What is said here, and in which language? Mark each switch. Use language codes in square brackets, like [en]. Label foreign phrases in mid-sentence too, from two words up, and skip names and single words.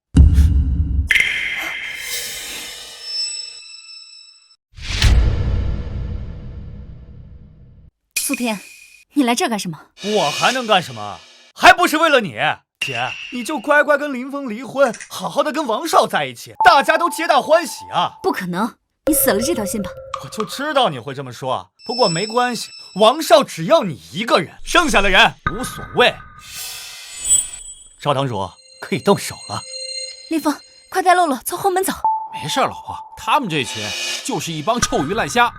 [zh] 苏天，你来这儿干什么？我还能干什么？还不是为了你。姐，你就乖乖跟林峰離婚，好好的跟王少在一起，大家都皆大歡喜啊！不可能，你死了這條心吧。我就知道你會這麼說，不過沒關係，王少只要你一個人，剩下的人無所謂。趙堂主可以動手了。林峰，快帶露露從後門走。沒事，老婆，他們這群就是一幫臭魚爛蝦。